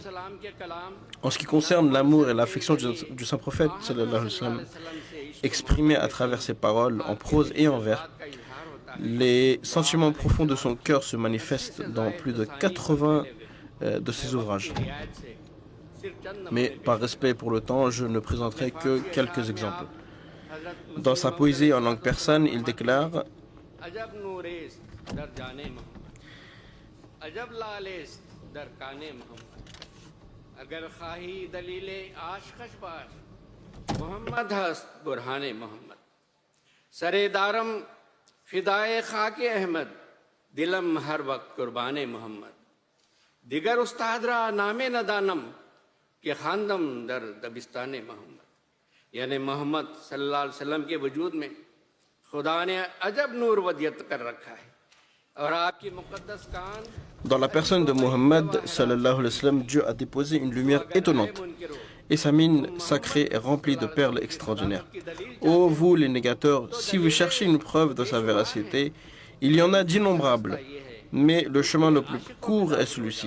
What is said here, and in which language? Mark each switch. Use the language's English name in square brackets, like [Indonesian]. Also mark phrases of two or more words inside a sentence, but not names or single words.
[French] En ce qui concerne l'amour et l'affection du saint prophète [Arabic] صلى الله عليه وسلم, [French] exprimés à travers ses paroles en prose et en vers, les sentiments profonds de son cœur se manifestent dans plus de 80 de ses ouvrages. Mais par respect pour le temps, je ne présenterai que quelques exemples. Dans sa poésie en langue persane, il déclare: [Persian] محمد هست برهان محمد سر دارم فدای خاک احمد دلم هر وقت قربان محمد دگر استاد را نام نه دانم که خواندم در دبستان محمد. [Urdu] یعنی محمد [Arabic] صلی اللہ علیہ وسلم [Urdu] کے وجود میں خدا نے عجب نور ودیعت کر رکھا ہے اور آپ کی مقدس کان. [French] Dans la personne de Mohammed [Arabic] صلى الله عليه وسلم, [French] Dieu a déposé une lumière étonnante. et sa mine sacrée est remplie de perles extraordinaires. Ô vous les négateurs, si vous cherchez une preuve de sa véracité, il y en a d'innombrables, mais le chemin le plus court est celui-ci.